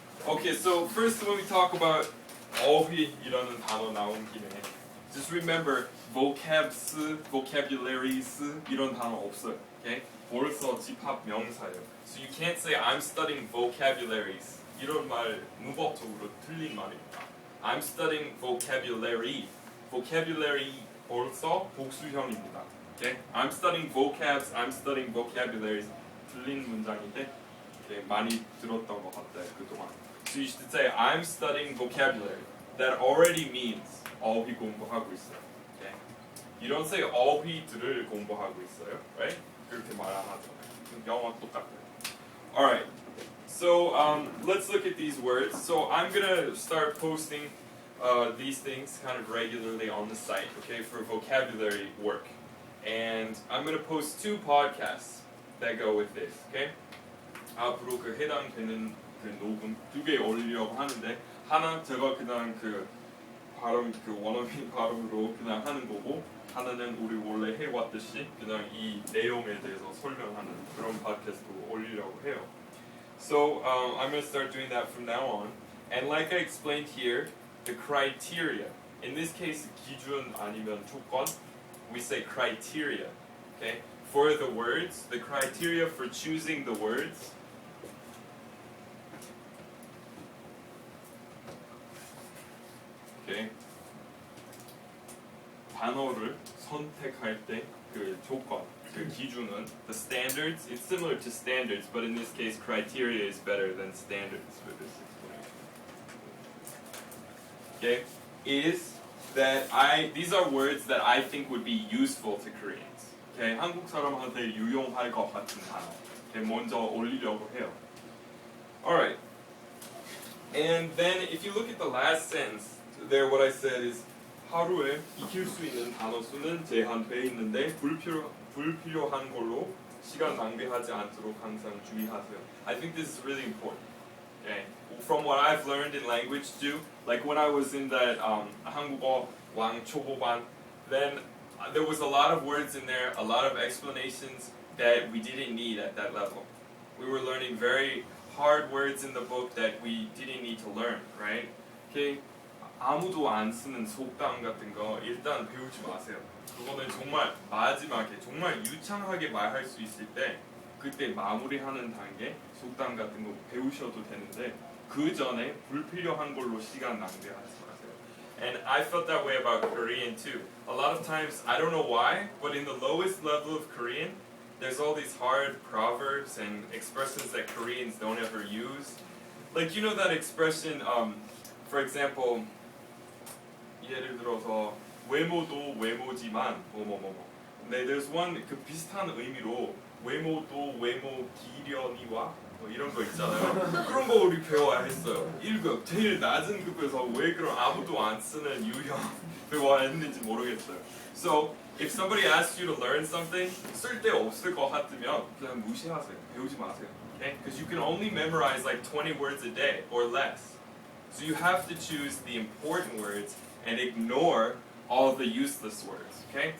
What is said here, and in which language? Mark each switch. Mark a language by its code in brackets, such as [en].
[en] Okay, so first when we talk about [ko] 어휘이라는 단어 나온 김에 [en] just remember vocabs, vocabularies [ko] 이런 단어 없어요. Okay? 벌써 집합 명사예요. [en] So you can't say I'm studying vocabularies. [ko] 이런 말 문법적으로 틀린 말입니다. [en] I'm studying vocabulary. [ko] vocabulary 벌써 복수형입니다. [en] Okay? I'm studying vocabs, I'm studying vocabularies. [ko] 틀린 문장인데 많이 들었던 것 같아요 그동안. [en] So you should say I'm studying vocabulary. That already means [ko] 어휘 공부하고 있어요. [en] Okay? You don't say [ko] 어휘들을 공부하고 있어요, [en] right? [ko] 그렇게 말 안 하잖아요. 영어 똑같아요. [en] Alright, so let's look at these words. So I'm gonna start posting these things kind of regularly on the site, okay, for vocabulary work. And I'm gonna post 2 podcasts that go with this, okay? [ko] 앞으로 그 해당되는 그 녹음 2개 올리려고 하는데 하나 제가 그냥 그 발음 그 원어민 발음으로 그냥 하는 거고 하나는 우리 원래 해왔듯이 그냥 이 내용에 대해서 설명하는 그런 팟캐스트로 올리려고 해요. [en] So I'm going to start doing that from now on. And like I explained here, the criteria. In this case, [ko] 기준 아니면 조건. [en] We say criteria. Okay? For the words, the criteria for choosing the words. Okay. [ko] 단어를 선택할 때 그 조건, 그 기준은 [en] the standards. It's similar to standards, but in this case, criteria is better than standards for this explanation. Okay, is that these are words that I think would be useful to Koreans. [ko] Okay, 한국 사람한테 유용할 것 같은 단어. Okay, 먼저 올리려고 해요. [en] Alright, and then if you look at the last sentence. There, what I said is [ko] 하루에 익힐 수 있는 단어 수는 제한돼 있는데 불필요한 걸로 시간 낭비하지 않도록 항상 주의하세요. [en] I think this is really important. Okay, from what I've learned in language too, like when I was in that [ko] 한국어 왕 초보반, [en] then there was a lot of words in there, a lot of explanations that we didn't need at that level. We were learning very hard words in the book that we didn't need to learn, right? Okay. [ko] 아무도 안 쓰는 속담 같은 거 일단 배우지 마세요. 그거는 정말 마지막에 정말 유창하게 말할 수 있을 때 그때 마무리하는 단계 속담 같은 거 배우셔도 되는데 그 전에 불필요한 걸로 시간 낭비하지 마세요. [en] And I felt that way about Korean too. A lot of times, I don't know why, but in the lowest level of Korean, there's all these hard proverbs and expressions that Koreans don't ever use. Like, you know that expression, for example, [ko] 예를 들어서 외모도 외모지만 뭐뭐뭐뭐. 근데 [en] there's one [ko] 그 비슷한 의미로 외모도 외모 기련이와 뭐 이런 거 있잖아요. 그런 거 우리 배워야 했어요. 1급 제일 낮은 급에서 왜 그런 아무도 안 쓰는 유형 배워야 했는지 모르겠어요. [en] So if somebody asks you to learn something [ko] 쓸데 없을 것 같으면 그냥 무시하세요. 배우지 마세요. [en] Okay? Because you can only memorize like 20 words a day or less. So you have to choose the important words and ignore all the useless words. Okay?